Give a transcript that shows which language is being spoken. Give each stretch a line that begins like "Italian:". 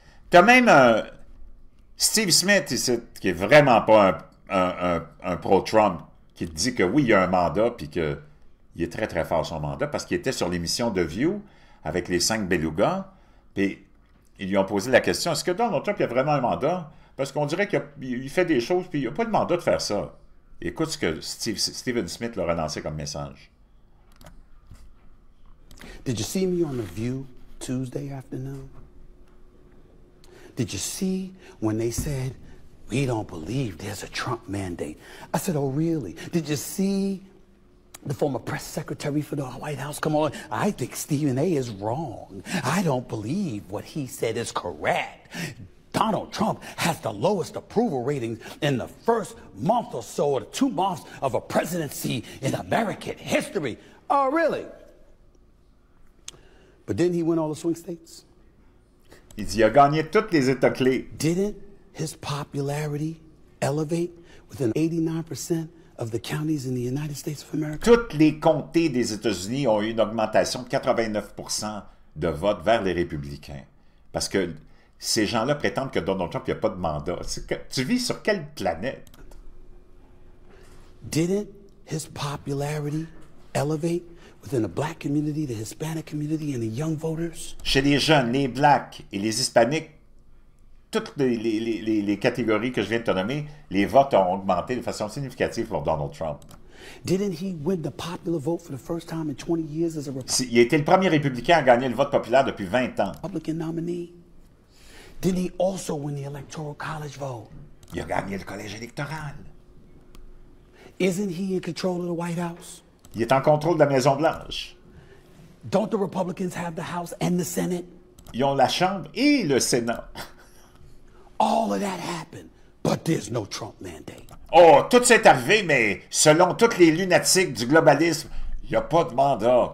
French: Tu as même Steve Smith, ici, qui est vraiment pas un pro-Trump, qui te dit que oui, il y a un mandat, puis qu'il est très, très fort son mandat, parce qu'il était sur l'émission The View avec les 5 belugas, puis ils lui ont posé la question, est-ce que Donald Trump, il a vraiment un mandat? Parce qu'on dirait qu'il fait des choses, puis il n'a pas de mandat de faire ça. Écoute ce que Stephen Smith leur a lancé comme message.
English: Did you see me on The View Tuesday afternoon? Did you see when they said, we don't believe there's a Trump mandate? I said, oh, really? Did you see the former press secretary for the White House come on? I think Stephen A. is wrong. I don't believe what he said is correct. Donald Trump has the lowest approval ratings in the first month or so, or the 2 months of a presidency in American history. Oh, really? But didn't he win all the swing states?
French: Il dit, il a gagné tous les États clés.
English: Didn't his popularity elevate within 89% of the counties in the United States of America?
French: Toutes les comtés des États-Unis ont eu une augmentation de 89% de vote vers les républicains. Parce que ces gens-là prétendent que Donald Trump n'a pas de mandat. Tu vis sur quelle planète?
English: Didn't his popularity elevate within the black community, the Hispanic community, and the young voters?
French: Chez les jeunes, les blacks et les hispaniques, toutes les catégories que je viens de te nommer, les votes ont augmenté de façon significative pour Donald Trump.
English: Didn't he win the popular vote for the first time in 20 years as a Republican?
French: Il a été le premier républicain à gagner le vote populaire depuis 20 ans.
English: Republican nominee. Didn't he also win the Electoral College vote?
French: Il a gagné le collège électoral.
English: Isn't he in control of the White House?
French: Il est en contrôle de la Maison-Blanche.
English: Don't the Republicans have the House and the Senate?
French: Ils ont la Chambre et le Sénat.
English: All of that happened, but there's no Trump mandate.
French: Oh, tout s'est arrivé, mais selon tous les lunatiques du globalisme, il n'y a pas de mandat.